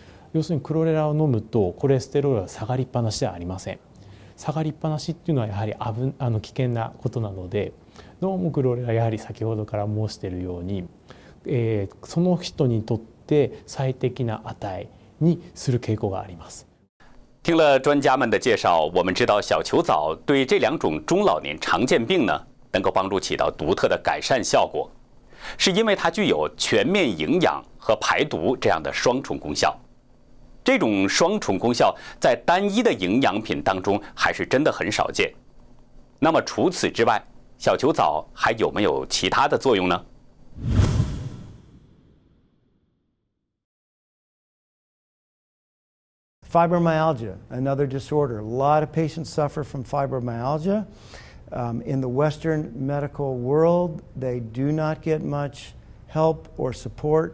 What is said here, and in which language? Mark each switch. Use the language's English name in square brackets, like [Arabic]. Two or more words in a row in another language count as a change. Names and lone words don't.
[Japanese] 要するにクロレラを飲むとコレステロールは下がりっぱなしではありません。下がりっぱなしっていうのはやはり危険なことなのでどうもクロレラやはり先ほどから申しているように、その人にとって最適な値にする傾向があります。 [Chinese] 听了专家们的介绍，我们知道小球藻对这两种中老年常见病呢，能够帮助起到独特的改善效果，是因为它具有全面营养和排毒这样的双重功效。这种双重功效在单一的营养品当中还是真的很少见。那么除此之外，小球藻还有没有其他的作用呢？ [English] Fibromyalgia, another disorder. A lot of patients suffer from fibromyalgia. In the Western medical world, they do not get much help or support.